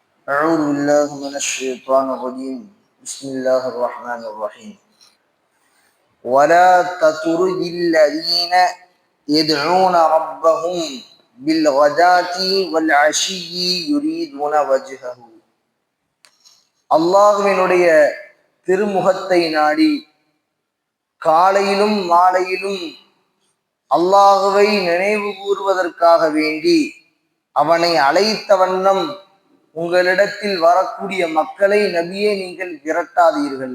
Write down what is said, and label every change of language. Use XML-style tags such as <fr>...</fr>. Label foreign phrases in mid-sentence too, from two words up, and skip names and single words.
<ar>أعوذ بالله من الشيطان الرجيم بسم الله الرحمن الرحيم ولا تطرد الذين يدعون ربهم بالغداة والعشي يريدون وجهه</ar> <ta>அல்லாஹ்வினுடைய திருமுகத்தை நாடி காலையிலும் மாலையிலும் அல்லாஹ்வை நினைவு கூறுவதற்காக வேண்டி அவனை அழைத்த வண்ணம் உங்களிடத்தில் வரக்கூடிய மக்களை நபியே நீங்கள் விரட்டாதீர்கள்.</ta>